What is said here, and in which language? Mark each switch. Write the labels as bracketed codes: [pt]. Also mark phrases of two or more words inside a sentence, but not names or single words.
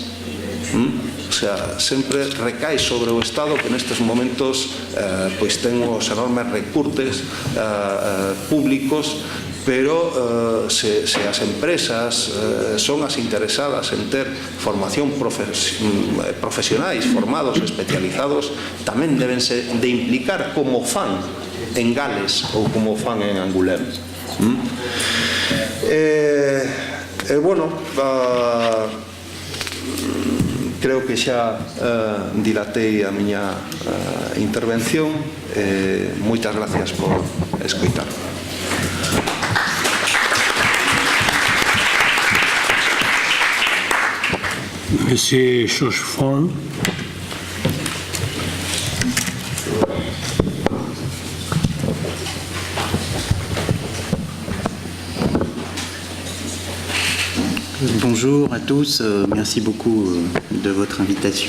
[gl] O sea, sempre recae sobre o Estado, que nestes momentos pois ten os enormes recurtes públicos, pero se as empresas son as interesadas en ter formación profesionais formados, especializados, tamén debense de implicar como fan en Gales ou como fan en Angoulême. Bueno, creo que xa dilatei a miña intervención. Moitas gracias por escoitar. Monsieur Chauchefond. [fr] Bonjour à tous, merci beaucoup de votre invitation.